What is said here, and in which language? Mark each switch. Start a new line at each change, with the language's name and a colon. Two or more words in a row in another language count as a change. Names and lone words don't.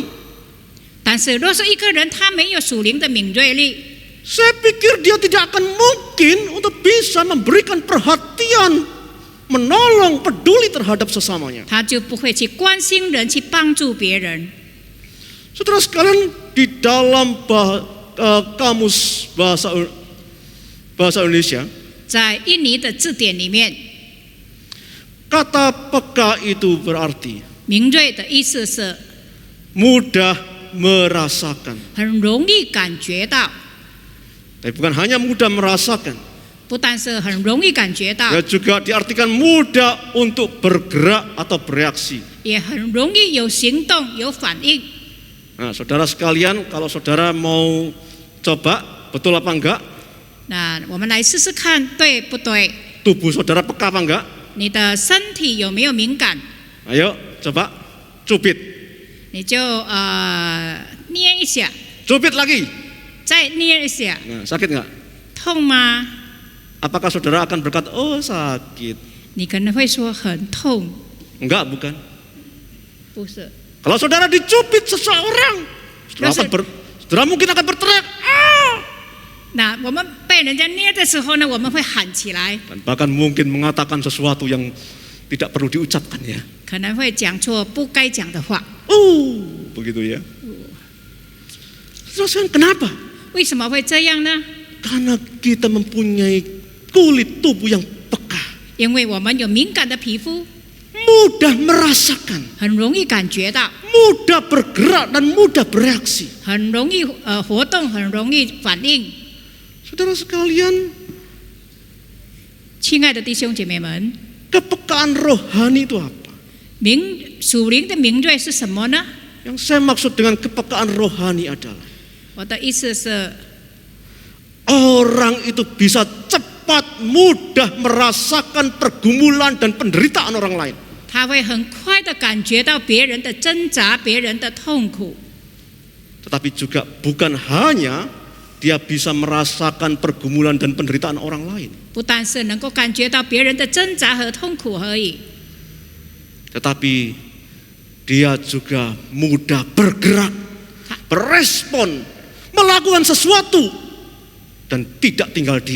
Chinese: 但是若是一个人他没有属灵的敏锐力，
Indonesian: Saya pikir dia tidak akan mungkin untuk bisa memberikan perhatian, menolong, peduli terhadap sesamanya.
Chinese: 他就不会去关心人，去帮助别人。
Indonesian: Saudara sekalian, di dalam kamus bahasa Indonesia,
Chinese: 在印尼的字典里面，
Indonesian: kata peka itu berarti
Chinese: 敏锐的意思是
Indonesian: mudah merasakan.
Chinese: 很容易感觉到，
Indonesian: Tapi bukan hanya mudah merasakan,
Chinese: 不但是很容易感觉到，
Indonesian: ya juga diartikan mudah untuk bergerak atau bereaksi.
Chinese: 也很容易有行动、有反应。
Indonesian: Nah, saudara sekalian, kalau saudara mau coba betul apa enggak,
Chinese: 那我们来试试看，对不对？
Indonesian: Tubuh saudara peka apa enggak?
Chinese: 你的身体有没有敏感？
Indonesian: Ayo, coba cubit.
Chinese: 你就捏一下，
Indonesian: Cubit lagi.
Chinese: 再捏一下，
Indonesian: Nah, sakit enggak?
Chinese: 痛吗？
Indonesian: Apakah saudara akan berkata, oh sakit?
Chinese: 你可能会说很痛，
Indonesian: Enggak, bukan.
Chinese: 不是？
Indonesian: Kalau saudara dicubit seseorang, saudara mungkin akan berteriak, ah!
Chinese: 那我们被人家捏的时候呢，我们会喊起来，
Indonesian: Dan bahkan mungkin mengatakan sesuatu yang tidak perlu diucapkan ya.
Chinese: 可能会讲错不该讲的话。
Indonesian: Begitu ya. Terus kenapa?
Chinese: 为什么会这样呢？
Indonesian: Karena kita mempunyai kulit tubuh yang peka,
Chinese: 因为我们有敏感的皮肤，
Indonesian: mudah merasakan,
Chinese: 很容易感觉到，
Indonesian: mudah bergerak dan mudah bereaksi.
Chinese: 很容易活动，很容易反应。
Indonesian: Saudara sekalian,
Chinese: 亲爱的弟兄姐妹们，
Indonesian: kepekaan rohani itu apa?
Chinese: 属灵的敏锐是什么呢？
Indonesian: Yang saya maksud dengan kepekaan rohani adalah
Chinese: 我的意思是，
Indonesian: orang itu bisa cepat, mudah merasakan pergumulan dan penderitaan orang lain.
Chinese: 他会很快的感觉到别人的挣扎，别人的痛苦。
Indonesian: Tetapi juga bukan hanya dia bisa merasakan pergumulan dan penderitaan orang lain,
Chinese: 不但是能够感觉到别人的挣扎和痛苦而已，
Indonesian: tetapi dia juga mudah bergerak, berespon, melakukan sesuatu dan tidak tinggal diam.